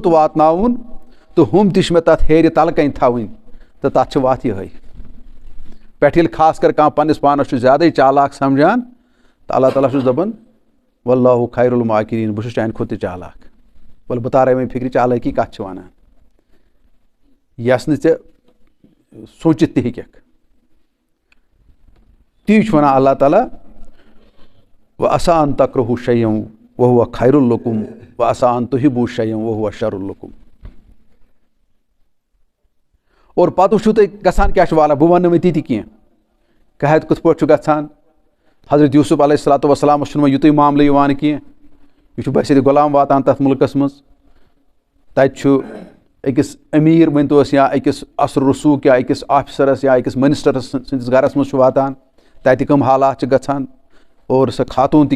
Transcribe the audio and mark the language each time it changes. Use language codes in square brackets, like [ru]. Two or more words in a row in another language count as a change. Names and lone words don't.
[ks] واتناوُن تہٕ ہُم تہِ چھِ مےٚ تتھ ہیرِ تلہٕ کَنۍ تھاوٕنۍ تہٕ تتھ چھِ وتھ یِہوٚے پٮ۪ٹھٕ ییٚلہِ خاص کر کانٛہہ پننِس پانس چھُ زیادے چالاک سمجھان تہٕ اللہ تعالیٰ چھُس دپان [ar] واللہ خیر الماکرین [ks] بہٕ چھُس چانہِ کھۄتہٕ تہِ چالاک ولہٕ بہٕ تارے وۄنۍ فکرِ چالٲکی کتھ چھِ ونان یۄس نہٕ ژےٚ سوٗنٛچِتھ تہِ ہیٚککھ تی چھُ ونان [ar] اللہ تعالیٰ وعسیٰ ان تکرہوا شیئا وہو خیر لکم وعسیٰ ان تحبوا شیئا وہو شر لکم [ks] اور پتہٕ وٕچھِو تُہۍ گژھان کیٛاہ چھُ والا بہٕ وَنہٕ نہٕ وۄنۍ تِتہِ کینٛہہ قحط کِتھ پٲٹھۍ چھُ گژھان حضرت یوٗسف علیہ الصلوۃ والسلامَس چھُنہٕ وۄنۍ یُتُے معاملہٕ یِوان کینٛہہ یہِ چھُ بَسیٚدِ غلام واتان تَتھ مُلکَس منٛز تَتہِ چھُ أکِس أمیٖر ؤنۍتوس یا أکِس اثر رسوٗخ یا أکِس آفِسَرَس یا أکِس مٔنِسٹَرَس سٕنٛدِس گَرَس منٛز چھُ واتان تَتہِ کٕم حالات چھِ گژھان اور سۄ خاتوٗن تہِ